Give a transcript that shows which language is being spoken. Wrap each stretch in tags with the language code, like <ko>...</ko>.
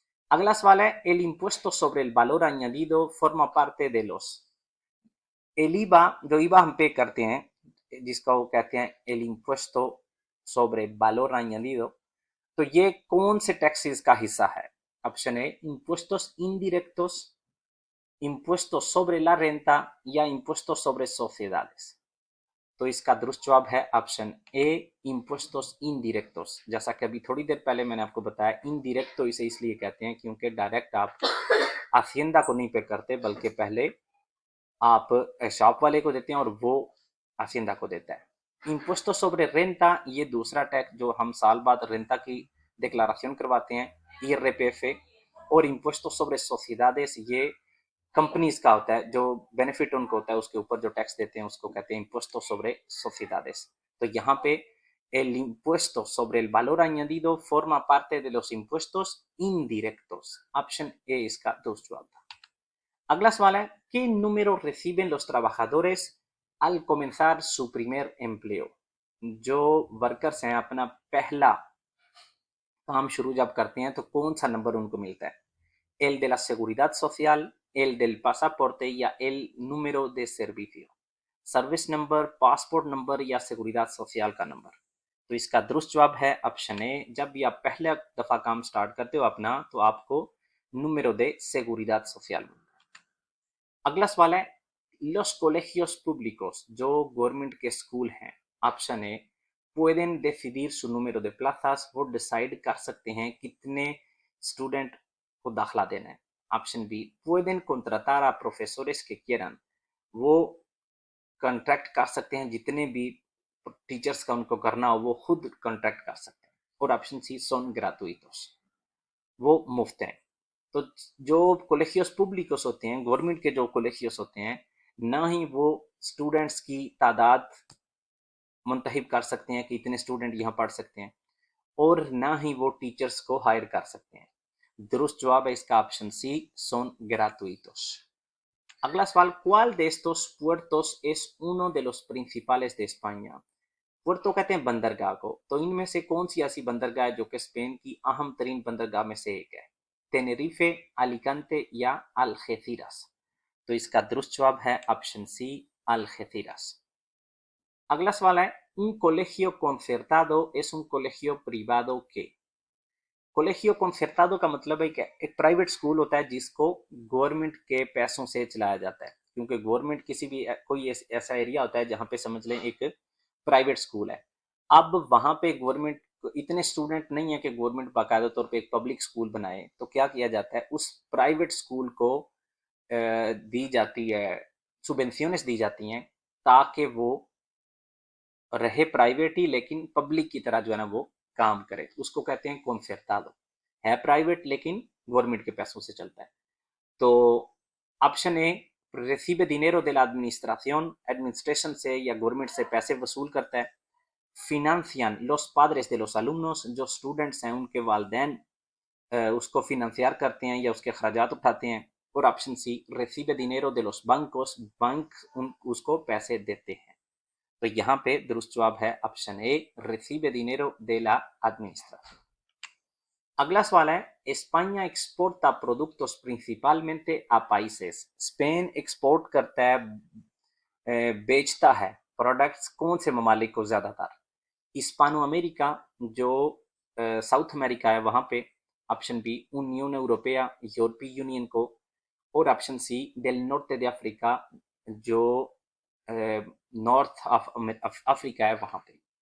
<hi>अगला सवाल है,</hi> <es>el impuesto sobre el valor añadido forma parte de los, el IVA,</es> <hi>जो IVA हम पे करते हैं जिसका वो कहते हैं</hi> <es>el impuesto sobre valor añadido,</es> <hi>तो ये कौन से टैक्सेस का हिस्सा है?</hi> <es>ऑप्शन ए impuestos indirectos, impuestos sobre la renta या impuestos sobre sociedades।</es> <hi>तो इसका दुरुस्त जवाब है ऑप्शन ए</hi> <es>इम्पोस्टोस इनडिरेक्टोस।</es> <hi>जैसा कि अभी थोड़ी देर पहले मैंने आपको बताया, इनडिरेक्ट तो इसे इसलिए कहते हैं क्योंकि डायरेक्ट आप हाशिंदा को नहीं पे करते, बल्कि पहले आप शॉप वाले को देते हैं और वो हाशिंदा को देता है।</hi> <es>इम्पोस्टो सोब्रे रेंटा,</es> <hi>ये दूसरा टैक्स जो हम साल बाद रेंटा की डिक्लारेशन करवाते हैं, IRPF। और</hi> <es>इम्पोस्टो सोब्रे सोसिएदादेस,</es> <hi>ये कंपनीज का होता है, जो बेनिफिट उनको होता है उसके ऊपर जो टैक्स देते हैं उसको कहते हैं</hi> <es>impuesto sobre sociedades।</es> <hi>तो यहाँ पे</hi> <es>el impuesto sobre el valor añadido forma parte de los impuestos indirectos।</es> <hi>Option A इसका दोस्त जवाब था। अगला सवाल है,</hi> <es>¿qué número reciben los trabajadores al comenzar su primer empleo?</es> <hi>जो वर्कर्स हैं अपना पहला काम शुरू जब करते हैं तो कौन सा नंबर उनको मिलता है?</hi> <es>el de la seguridad social, el del pasaporte या el número de servicio।</es> <hi>Service number, passport number या seguridad social का नंबर। तो इसका दुरुस्त जवाब है ऑप्शन ए, जब भी आप पहला दफा काम स्टार्ट करते हो अपना तो आपको</hi> <es>número de seguridad social</es> <hi>मिलता है। अगला सवाल है,</hi> <es>los colegios públicos,</es> <hi>जो गवर्नमेंट के स्कूल हैं, option A</hi> <es>pueden decidir su número de plazas,</es> <hi>वो डिसाइड कर सकते हैं कितने स्टूडेंट को दाखला देना है। Option B</hi> <es>pueden contratar a profesores que quieran,</es> <hi>वो कॉन्ट्रैक्ट कर सकते हैं जितने भी टीचर्स का उनको करना हो वो खुद कॉन्ट्रैक्ट कर सकते हैं। और ऑप्शन सी</hi> <es>son gratuitos,</es> <hi>वो मुफ्त हैं। तो जो</hi> <es>कोलेजियोस पब्लिकोस</es> <hi>होते हैं, गवर्नमेंट के जो कोलेजियोस होते हैं, ना ही वो स्टूडेंट्स की तादाद मुंतहिब कर सकते हैं कि इतने स्टूडेंट यहाँ पढ़ सकते हैं, और ना ही वो टीचर्स को हायर कर सकते हैं। दुरुस्त जवाब है इसका ऑप्शन सी</hi> <es>son gratuitos।</es> <hi>अगला सवाल,</hi> <es>¿cuál de estos puertos es uno de los principales de España?</es> <hi>पुerto कहते हैं बंदरगाह को, तो इनमें से कौन सी ऐसी बंदरगाह है जो कि स्पेन की अहम तरीन बंदरगाह में से एक है? टेनेरिफे, अलिकांते या अल्गेसिras। तो इसका दुरुस्त जवाब है ऑप्शन सी अल्गेसिras। अगला सवाल है,</hi> <es>un colegio concertado es un colegio privado que। कोलेजियो concertado</es> <hi>का मतलब है कि एक प्राइवेट स्कूल होता है जिसको गवर्नमेंट के पैसों से चलाया जाता है, क्योंकि गवर्नमेंट किसी भी कोई ऐसा एरिया होता है जहाँ पे समझ लें एक प्राइवेट स्कूल है। अब वहाँ पे गवर्नमेंट इतने स्टूडेंट नहीं है कि गवर्नमेंट बाकायदा तौर पे एक पब्लिक स्कूल बनाए, तो क्या किया जाता है, उस प्राइवेट स्कूल को दी जाती है, सुबेंशंस दी जाती हैं ताकि वो रहे प्राइवेट ही लेकिन पब्लिक की तरह जो है ना वो काम करे। उसको कहते हैं concertado, है प्राइवेट लेकिन गवर्नमेंट के पैसों से चलता है। तो option A</hi> <es>recibe dinero de la administración,</es> <hi>administration से या गवर्नमेंट से पैसे वसूल करता है।</hi> <es>financian los padres de los alumnos,</es> <hi>जो स्टूडेंट्स हैं उनके वालदैन उसको फिनंसियर करते हैं या उसके खर्चात उठाते हैं। और option C</hi> <es>recibe dinero de los bancos,</es> <hi>bank उसको पैसे देते हैं। तो यहाँ पे दुरुस्त जवाब है option A</hi> <es>recibe dinero de la administración।</es> <hi>अगला सवाल है,</hi> <es>España exporta productos principalmente a países।</es> <hi>Spain export करता है, बेचता है प्रोडक्ट्स कौन से ममालिक को ज्यादातर? हिस्पानो अमेरिका, जो साउथ अमेरिका है वहां पे। ऑप्शन बी यूनियन यूरोपिया, यूरोपीय यूनियन को। और option C</hi> <es>डेल नॉर्ते de अफ्रीका,</es> <hi>जो नॉर्थ अफ्रीका है वहां पे।</hi>